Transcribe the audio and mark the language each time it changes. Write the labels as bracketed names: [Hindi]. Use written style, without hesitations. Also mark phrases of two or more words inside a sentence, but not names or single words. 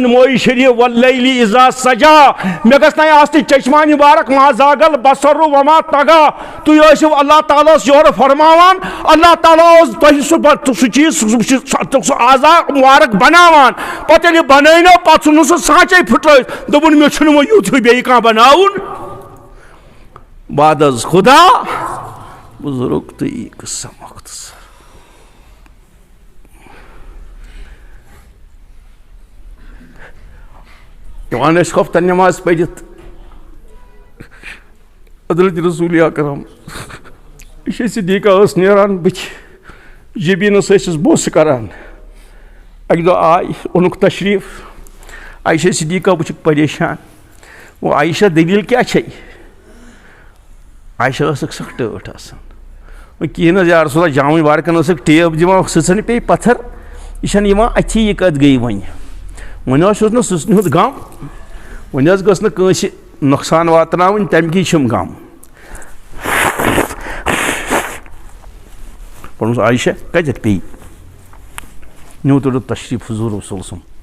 [Kashmiri] موئی شریف [Arabic] واللیلی اذا سجا [Kashmiri] مےٚ گژھِ نہ آسنہِ چشمان مبارک [Arabic] ما زاغل بصر وما طغا [Kashmiri] تُہۍ ٲسِو اللہ تعالیٰ ہس یورٕ فرماوان اللہ تعالیٰ اوس تۄہہِ سُہ چیٖز سُہ اعضا مبارک بناوان پتہٕ ییٚلہِ یہِ بنٲونو پتہٕ ژھُنُن سُہ سانچے پھٕٹرٲوِتھ دوٚپُن مےٚ چھُنہٕ وۄنۍ یُتھ ہیوٗ بیٚیہِ کانٛہہ بناوُن [Persian] بعد از خدا بزرگ تو یہ قصہ مختصر [Kashmiri] جوان ٲسۍ خۄفتن نٮ۪ماز پٔرِتھ حضرت رسول اکرم عائشہ صدیقہ ٲس نیران بٕتھِ جبیٖنس ٲسِس بوسہٕ کران اکہِ دۄہ آے اوٚنُکھ تشریٖف عائشہ صدیقہ وٕچھُکھ پریشان وہ عائشہ دلیٖل کیٛاہ چھے عائشہ ٲسٕکھ سکھ ٹٲٹھ آسان وۄنۍ کِہیٖنۍ نہٕ حظ [Arabic] یا رسول اللہ [Kashmiri] جامع بارکن ٲسٕکھ ٹیب دِوان سٕژن پیٚیہِ پتھر یہِ چھنہٕ یِوان اَتھی یہِ کتھ گٔے وۄنۍ حظ چھُس نہٕ سٕژنہِ ہُنٛد غم وۄنۍ حظ گٔژھ نہٕ کٲنٛسہِ نۄقصان واتناوٕنۍ تَمہِ چھُم غم پوٚرمُس عائشہ کتٮ۪تھ پیٚیہِ نیوٗ تُلِتھ تشریٖف حضوٗر رسول صٲب